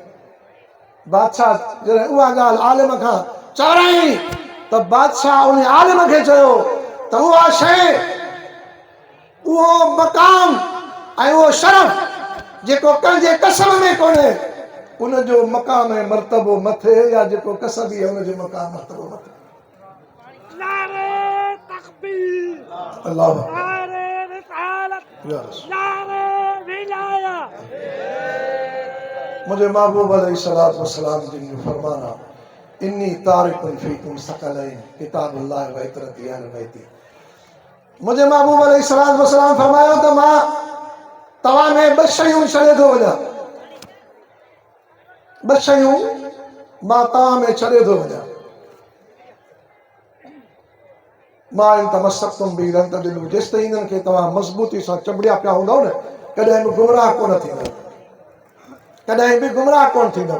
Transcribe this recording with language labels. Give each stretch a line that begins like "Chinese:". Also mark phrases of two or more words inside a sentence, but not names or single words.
Sindhi: बादशाह जॾहिं उहा ॻाल्हि आलिम खां चवराई त बादशाह उन आलिम खे चयो त उहा शइ, उहो मक़ाम ऐं उहो शरफ़ जेको कंहिंजे कसब में कोन्हे, उनजो मक़ाम ऐं मर्तबो मथे, या जेको कसबी आहे उनजो मक़ाम मर्तबो मथे। नारे तकबीर, अल्लाह, नारे रिसालत, नारे विलायत। मुझे महबूब
Arabic: عليه الصلاة والسلام
Sindhi: जिन जो फरमान आहे
Arabic: إني تارك فيكم ثقلين كتاب الله وعترتي أهل بيتي.
Sindhi: मुझे महबूब अलैहिस्सलाम फरमायो तो मां तवा में ॿ शयूं छॾे थो वञा, ॿ शयूं मां तव्हां में छॾे थो वञा।
Arabic: ما إن تمسكتم ب لن تضلوا,
Sindhi: जेसि ताईं इन्हनि खे तव्हां मज़बूती सां चंबड़िया पिया हूंदव न, कॾहिं बि गुमराह कोन थींदव, कॾहिं बि गुमराह कोन थींदव।